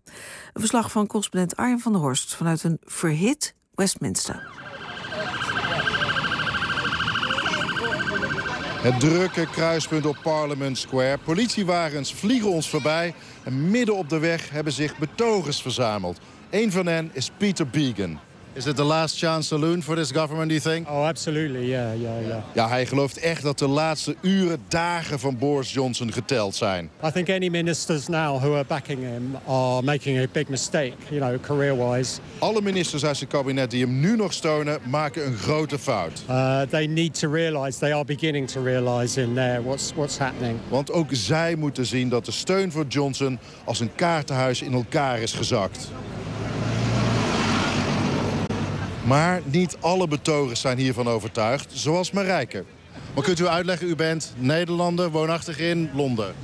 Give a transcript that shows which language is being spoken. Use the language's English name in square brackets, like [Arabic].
[Dutch] Een verslag van correspondent Arjen van der Horst vanuit een verhit Westminster. Het drukke kruispunt op Parliament Square. Politiewagens vliegen ons voorbij. En midden op de weg hebben zich betogers verzameld. Een van hen is Peter Beegan. [English] Is it the last chance saloon for this government, do you think? Oh, absolutely, yeah. [Dutch] Ja, hij gelooft echt dat de laatste uren, dagen van Boris Johnson geteld zijn. [English] I think any ministers now who are backing him are making a big mistake, you know, career-wise. [Dutch] Alle ministers uit zijn kabinet die hem nu nog steunen, maken een grote fout. [English] They need to realize, they are beginning to realize in there what's happening. [Dutch] Want ook zij moeten zien dat de steun voor Johnson als een kaartenhuis in elkaar is gezakt. Maar niet alle betogers zijn hiervan overtuigd, zoals Marijke. Maar kunt u uitleggen, u bent Nederlander, woonachtig in Londen?